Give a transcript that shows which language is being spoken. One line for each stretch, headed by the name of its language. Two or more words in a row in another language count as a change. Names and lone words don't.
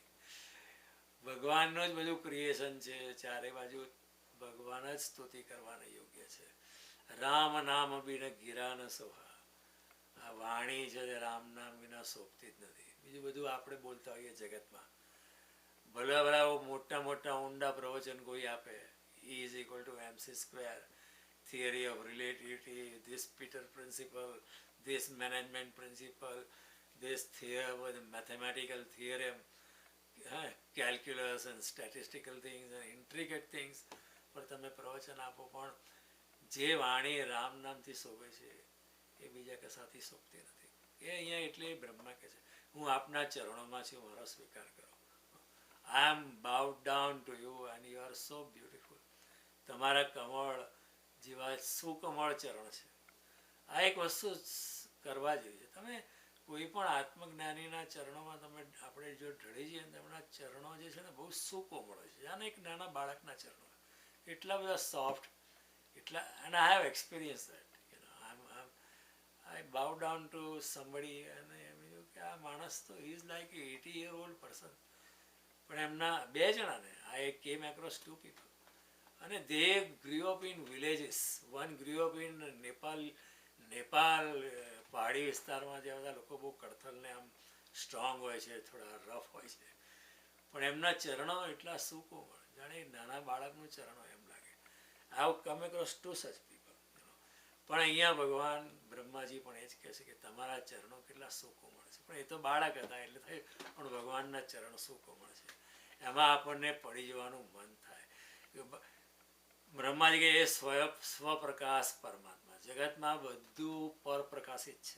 Gujarati: ભગવાનનું જ બધું ક્રિએશન છે, ચારે બાજુ ભગવાન જ સ્તુતિ કરવાના યોગ્ય છે.
Awadhi: राम नाम बिन गिरा न सोहा.
Gujarati: આ વાણી છે રામ નામ વિના શોભતી જ નથી. બીજું બધું આપણે બોલતા હોઈએ જગતમાં, ભલે ભલા મોટા મોટા ઊંડા પ્રવચન કોઈ આપે,
English: E is equal to mc square, theory of relativity, this Peter principle, this management principle, this theorem, mathematical theorem, calculus and statistical things and intricate things.
Gujarati: પણ તમે પ્રવચન આપો પણ જે વાણી રામ નામથી શોભે છે એ બીજા કશાથી શોભતી નથી. એ અહીંયા એટલે બ્રહ્મા કહે છે હું આપના ચરણોમાં છું, મારો સ્વીકાર કરો.
English: I am bowed down to you and you are so beautiful.
Gujarati: તમારા કમળ જેવા સુકમળ ચરણ છે. આ એક વસ્તુ કરવા જોઈએ. તમે કોઈ પણ આત્મજ્ઞાનીના ચરણોમાં આપણે જો ઢળી જઈએ ને તેમના ચરણો જે છે ને બહુ સુકોમળ હોય છે. જાણે એક નાના બાળકના ચરણો એટલા બધા સોફ્ટ, એટલા,
English: and I have experienced that. I bow down to somebody and
Gujarati: એમ કે આ માણસ તો
English: he is like a 80-year-old person.
Gujarati: પણ એમના બે જણાને
English: I came across two people અને they grew up in villages. One grew up in Nepal
Gujarati: પહાડી વિસ્તારમાં જે બધા લોકો બહુ કડથલ ને આમ સ્ટ્રોંગ હોય છે, થોડા રફ હોય છે, પણ એમના ચરણો એટલા સુકોમળ, જાણે નાના બાળકનું ચરણ હોય એમ લાગે.
English: I have come across two such people.
Gujarati: પણ અહીંયા ભગવાન બ્રહ્માજી પણ એ જ કહે છે કે તમારા ચરણો કેટલા સુકોમળ છે. પણ એ તો બાળક હતા એટલે થયું, પણ ભગવાનના ચરણ સુકોમળ છે, એમાં આપણને પડી જવાનું મન થાય. બ્રહ્માજી કે એ સ્વપ્રકાશ પરમાત્મા, જગતમાં બધું પરપ્રકાશિત છે.